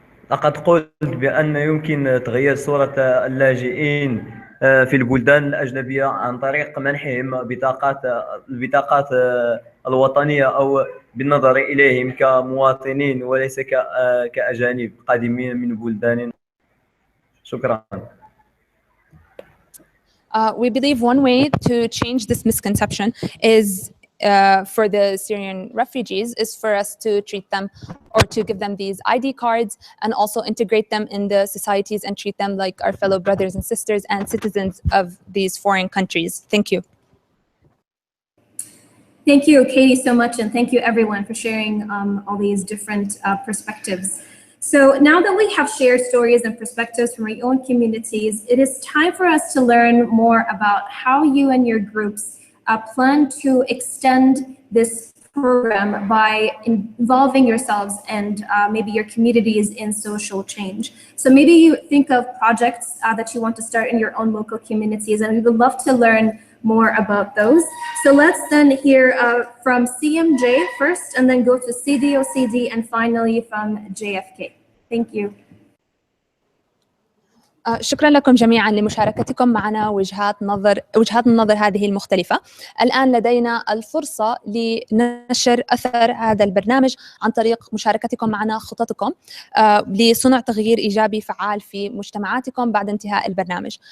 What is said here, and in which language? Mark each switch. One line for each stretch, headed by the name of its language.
Arabic: لقد قلت بأن يمكن تغيير صورة اللاجئين في البلدان الأجنبية عن طريق منحهم البطاقات الوطنية أو بالنظر إليهم كمواطنين وليس كأجانب قادمين من بلدان. شكرا.
English: We believe one way to change this misconception is for the Syrian refugees is for us to treat them or to give them these ID cards and also integrate them in the societies and treat them like our fellow brothers and sisters and citizens of these foreign countries. Thank you. Thank you, Katie, so much, and thank you everyone for sharing all these different perspectives. So now that we have shared stories and perspectives from our own communities, it is time for us to learn more about how you and your groups plan to extend this program by involving yourselves and maybe your communities in social change. So maybe you think of projects that you want to start in your own local communities, and we would love to learn more about those. So let's then hear from CMJ first, and then go to CDOCD, and finally from JFK. Thank you.
Arabic: شكرا لكم جميعا لمشاركتكم معنا وجهات النظر هذه المختلفة. الآن لدينا الفرصة لنشر أثر هذا البرنامج عن طريق مشاركتكم معنا خططكم لصنع تغيير إيجابي فعال في مجتمعاتكم بعد انتهاء البرنامج.